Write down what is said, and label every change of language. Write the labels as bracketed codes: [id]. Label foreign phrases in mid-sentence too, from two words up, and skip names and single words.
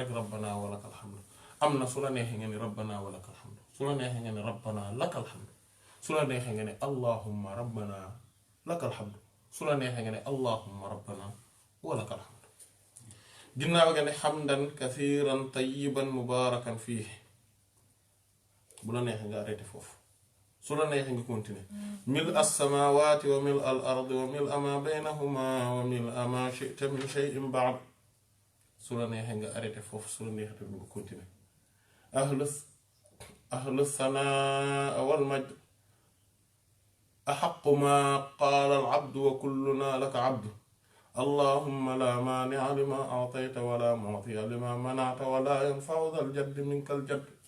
[ar] rek ربنا ولك الحمد [wo] am na su la neexee nga ne [ar] ربنا ولك الحمد [wo] su la neexee nga ne [ar] ربنا لك الحمد [wo] su la neexee nga ne [ar] اللهم ربنا لك الحمد [wo] su la neexee nga ne [ar] اللهم ربنا ولك الحمد [wo] ginnaaw nga ne [ar] حمدا كثيرا طيبا مباركا فيه [wo] bu la neexee nga arrêté foofu su la neexee nga continuer [ar] ملء السماوات وملء الأرض وملء ما بينهما وملء ما شئت من شيء بعد [wo] su la neexee nga arrêté foofu su la neexee tamit nga continuer [ar] أهل الثناء والمجد أحق ما قال العبد وكلنا لك عبد اللهم لا مانع لما أعطيت ولا معطي لما منعت ولا ينفع ذا الجد منك الجد.